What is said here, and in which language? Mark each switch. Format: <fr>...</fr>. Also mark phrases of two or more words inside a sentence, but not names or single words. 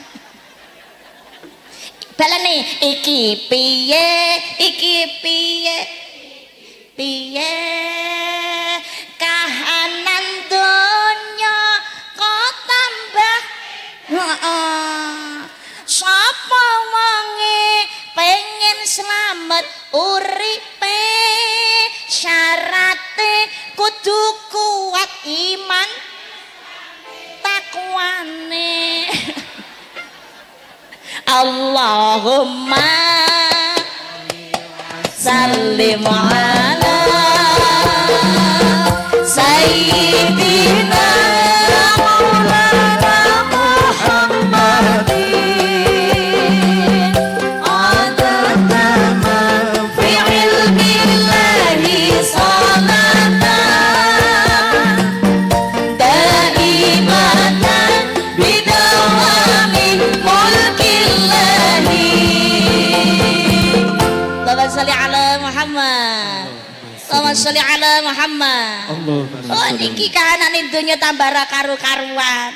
<jv>Balane iki piye kahanan donya kok tambah sapa wonge pengen slamet uripe syarate kudu kuat iman takwane.</jv> <ar>اللهم سلم على سيدنا مولانا محمد عدد ما في علم الله صلاة دائمة بدوام ملك الله. اللهم صل على محمد. اللهم صل على محمد.</ar> <jv>Oh niki kahanane donya tambah ra karu-karuan.</jv>